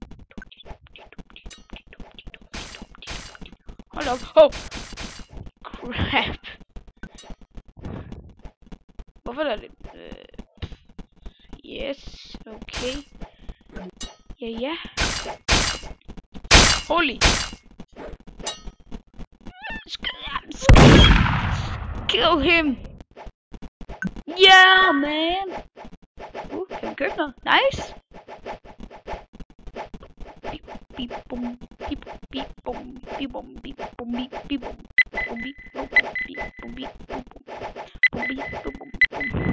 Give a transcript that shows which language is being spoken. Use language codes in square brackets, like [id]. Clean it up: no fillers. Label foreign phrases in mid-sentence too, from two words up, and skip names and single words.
[da] Hold op. Oh! Crap. Hvorfor er der lidt... [en] Yes, okay. Ja. Holy. Kill him. Yeah, [da] man. Kan vi købe noget? Nice. Beep bum, beep beep bum, beep bum, beep bum, beep beep bum, bum beep bum, beep bum, beep bum, bum beep bum, bum.